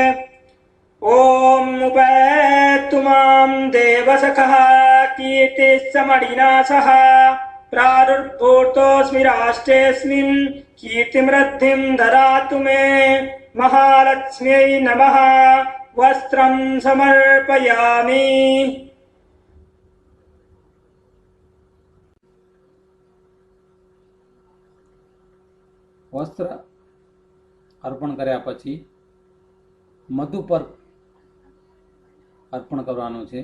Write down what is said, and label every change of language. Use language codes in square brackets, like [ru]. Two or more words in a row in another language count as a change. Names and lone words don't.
[sa] ॐ उपैतु मां देवसखः कीर्तिस्समणिना सह प्रादुर्भूतोऽस्मि राष्ट्रेऽस्मिन् कीर्तिमृद्धिं ददातु मे। महालक्ष्म्यै नमः। वस्त्रं समर्पयामि। [gu] વસ્ત્ર અર્પણ કર્યા પછી મધુ પર અર્પણ કરવાનું છે.